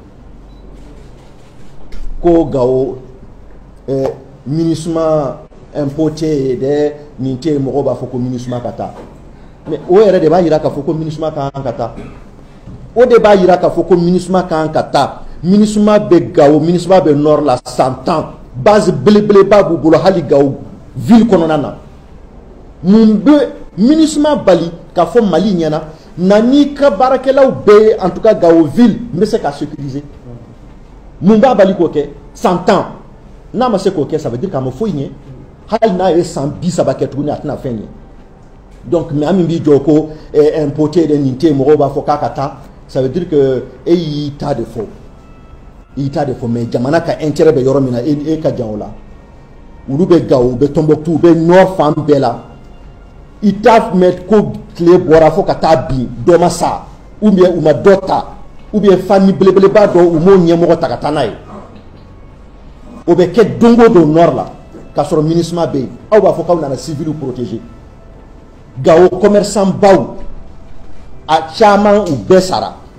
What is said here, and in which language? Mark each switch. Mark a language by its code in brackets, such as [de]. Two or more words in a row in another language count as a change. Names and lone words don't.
[bm] ko Gao MINUSMA impoté dɛ nin tɛ yen mɔgɔw b'a fɔ ko MINUSMA ka taa mais o yɛrɛ de b'a yira k'a fɔ ko MINUSMA kan ka taa o de b'a yira k'a fɔ ko MINUSMA kan ka taa MINUSMA bɛ Gao MINUSMA bɛ nord la 100 ans base belebeleba b'u bolo hali Gao ville kɔnɔna na mun bɛ MINUSMA bali k'a fɔ Mali ɲɛna na n'i ka baarakɛlaw bɛɛ ye [fr] en tout cas [bm] Gao ville n bɛ se ka sécuriser mun b'a bali k'o kɛ 100 ans n'a ma se k'o kɛ [fr] ça veut dire [bm] k'a ma foyi ɲɛ hali n'a ye san 30 kɛ tuguni a tɛna fɛn ɲɛ [fr] donc mais [bm] an min b'i jɔ ko impoté de nin tɛ yen mɔgɔw b'a fɔ k'a ka taa ça [fr] veut dire que [bm] e y'i ta de fɔ i t'a de fɔ mais jamana ka intérêt bɛ yɔrɔ min na e ka jan o la olu bɛ Gao u bɛ Tombouctou u bɛ nord fan bɛɛ la i t'a mɛn ko tile bɔra fo ka taa bin dɔ ma sa [fr] ou bien [bm] u ma dɔ ta [fr] ou bien [bm] famille belebeleba dɔ u m'o ɲɛmɔgɔ ta ka taa n'a ye o bɛ kɛ don o don nord la k'a sɔrɔ MINUSMA bɛ yen aw b'a fɔ k'aw nana [fr] civils protéger [bm] Gao commerçant baw a caman u bɛɛ sara